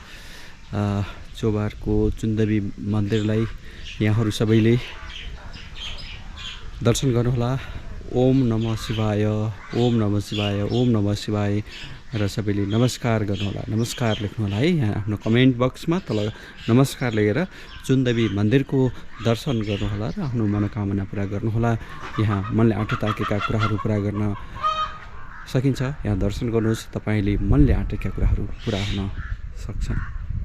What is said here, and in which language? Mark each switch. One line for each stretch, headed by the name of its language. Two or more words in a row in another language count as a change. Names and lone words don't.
Nepali: चोबारको चुन्देवी मन्दिरलाई यहाँहरू सबैले दर्शन गर्नुहोला।
Sanskrit: ओम नमः शिवाय, ओम नमः शिवाय, ओम नमः शिवाय
Nepali: र सबैले नमस्कार गर्नुहोला। नमस्कार लेख्नुहोला है यहाँ आफ्नो कमेन्ट बक्समा तल नमस्कार लेखेर चुन्देवी मन्दिरको दर्शन गर्नुहोला र आफ्नो मनोकामना पुरा गर्नुहोला। यहाँ मनले आँट ताकेका कुराहरू पुरा गर्न सकिन्छ। यहाँ दर्शन गर्नुहोस्, तपाईँले मनले आँटेका कुराहरू पुरा हुन सक्छन्।